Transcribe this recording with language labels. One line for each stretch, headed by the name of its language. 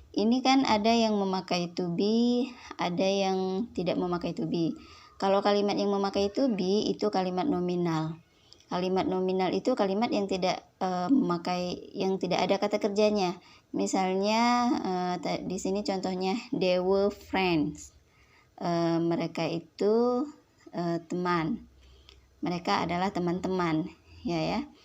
Indonesian: Ini kan ada yang memakai to be, ada yang tidak memakai to be. Kalau kalimat yang memakai to be itu kalimat nominal. Kalimat nominal itu kalimat yang tidak yang tidak ada kata kerjanya. Misalnya di sini contohnya
English: they were friends.
Indonesian: Mereka itu teman. Mereka adalah teman-teman, ya.